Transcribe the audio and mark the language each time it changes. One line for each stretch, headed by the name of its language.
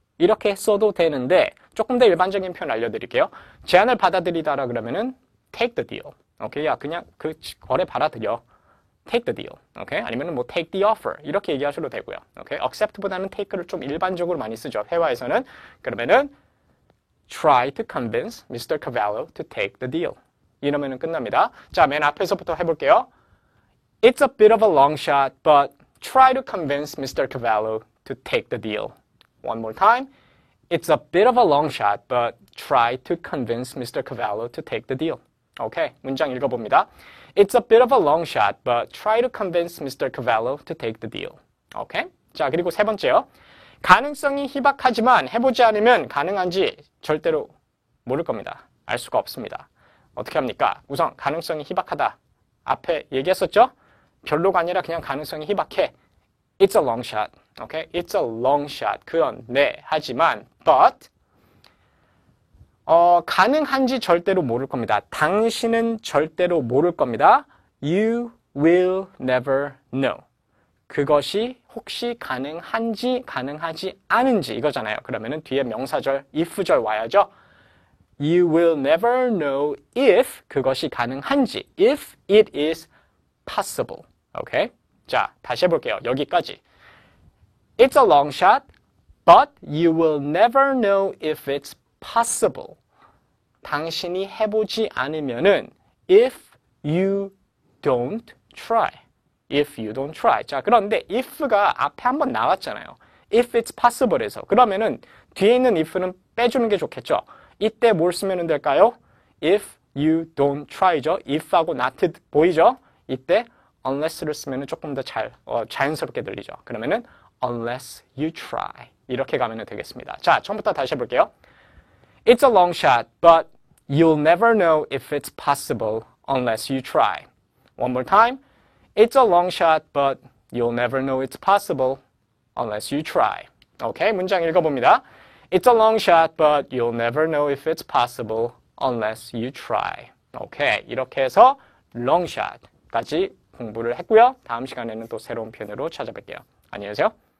Korean: 이렇게 써도 되는데 조금 더 일반적인 표현 알려드릴게요. 제안을 받아들이다라 그러면은
English: take the deal.
Korean: 오케이, 야 그냥 그 거래 받아들여.
English: take the deal.
Korean: 오케이, 아니면은 뭐
English: take the offer
Korean: 이렇게 얘기하셔도 되고요. 오케이, accept보다는 take를 좀 일반적으로 많이 쓰죠. 회화에서는. 그러면은
English: try to convince Mr. Cavallo to take the deal.
Korean: 이러면은 끝납니다. 자, 맨 앞에서부터 해볼게요.
English: It's a bit of a long shot, but try to convince Mr. Cavallo to take the deal. One more time. It's a bit of a long shot, but try to convince Mr. Cavallo to take the deal.
Korean: 오케이, 문장 읽어봅니다.
English: It's a bit of a long shot, but try to convince Mr. Cavallo to take the deal.
Korean: 오케이? 자, 그리고 세 번째요. 가능성이 희박하지만 해보지 않으면 가능한지 절대로 모를 겁니다. 알 수가 없습니다. 어떻게 합니까? 우선 가능성이 희박하다. 앞에 얘기했었죠? 별로가 아니라 그냥 가능성이 희박해.
English: It's a long shot. Okay? It's a long shot.
Korean: 그런데 하지만 but 가능한지 절대로 모를 겁니다. 당신은 절대로 모를 겁니다.
English: You will never know.
Korean: 그것이 혹시 가능한지 가능하지 않은지 이거잖아요. 그러면은 뒤에 명사절 if절 와야죠.
English: You will never know if
Korean: 그것이 가능한지.
English: If it is possible.
Korean: 오케이? 자, 다시 해볼게요. 여기까지.
English: It's a long shot, but you will never know if it's possible.
Korean: 당신이 해보지 않으면은
English: if you don't try. If you don't try.
Korean: 자, 그런데 if가 앞에 한번 나왔잖아요.
English: If it's possible에서.
Korean: 그러면은 뒤에 있는 if는 빼주는 게 좋겠죠. 이때 뭘 쓰면 될까요?
English: If you don't try
Korean: 죠. if하고 not 보이죠? 이때 unless를 쓰면 조금 더 자연스럽게 들리죠. 그러면은
English: unless you try.
Korean: 이렇게 가면 되겠습니다. 자, 처음부터 다시 해볼게요.
English: It's a long shot, but you'll never know if it's possible unless you try. One more time. It's a long shot, but you'll never know it's possible unless you try.
Korean: 오케이, 문장 읽어봅니다.
English: It's a long shot, but you'll never know if it's possible unless you try.
Korean: 오케이, 이렇게 해서 long shot까지 공부를 했고요. 다음 시간에는 또 새로운 표현으로 찾아뵐게요. 안녕히 계세요.